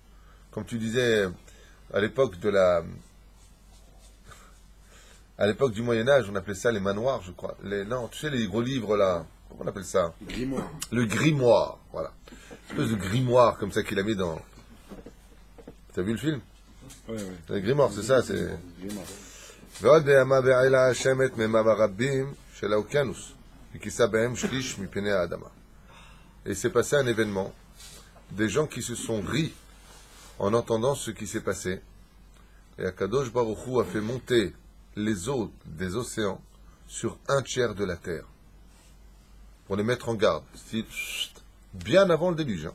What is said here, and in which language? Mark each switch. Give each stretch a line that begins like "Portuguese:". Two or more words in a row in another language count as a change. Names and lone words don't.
French: Comme tu disais, à l'époque du Moyen-Âge, on appelait ça les manoirs, je crois. Non, tu sais, les gros livres là. Comment on appelle ça? Grimoire. Le grimoire, voilà. Une espèce de grimoire comme ça qu'il a mis dans. T'as vu le film? Ouais. Le grimoire, c'est ça, c'est. Grimoire.
Hebrew: ועוד בימה בעילה השמת מימיו הרבים של האוקיינוס, וכיסה בהם שליש מפני האדמה.
French: Et il s'est passé un événement, des gens qui se sont ris en entendant ce qui s'est passé, et Akadosh Baruch Hu a fait monter les eaux des océans sur 1/3 de la terre, pour les mettre en garde, bien avant le déluge.